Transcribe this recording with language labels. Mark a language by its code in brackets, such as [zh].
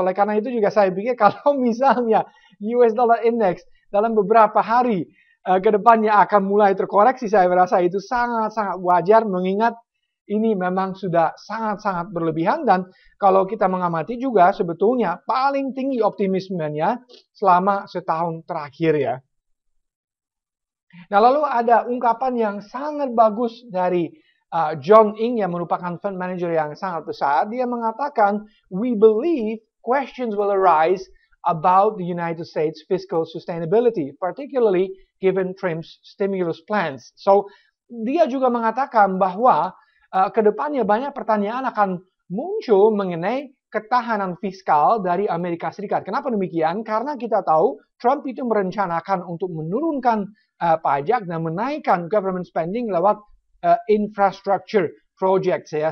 [id] Oleh karena itu juga saya pikir kalau misalnya US Dollar Index dalam beberapa hari ke depannya akan mulai terkoreksi, saya rasa itu sangat-sangat wajar mengingat ini memang sudah sangat-sangat berlebihan. Dan kalau kita mengamati juga sebetulnya paling tinggi optimismenya selama setahun terakhir ya. Nah, lalu ada ungkapan yang sangat bagus dari John Ing yang merupakan fund manager yang sangat besar. Dia mengatakan, [en] "We believe questions will arise about the United States fiscal sustainability, particularly given Trump's stimulus plans." [id] So, dia juga mengatakan bahwa kedepannya banyak pertanyaan akan muncul mengenai ketahanan fiskal dari Amerika Serikat. Kenapa demikian? Karena kita tahu Trump itu merencanakan untuk menurunkan pajak dan menaikkan government spending lewat infrastructure project ya.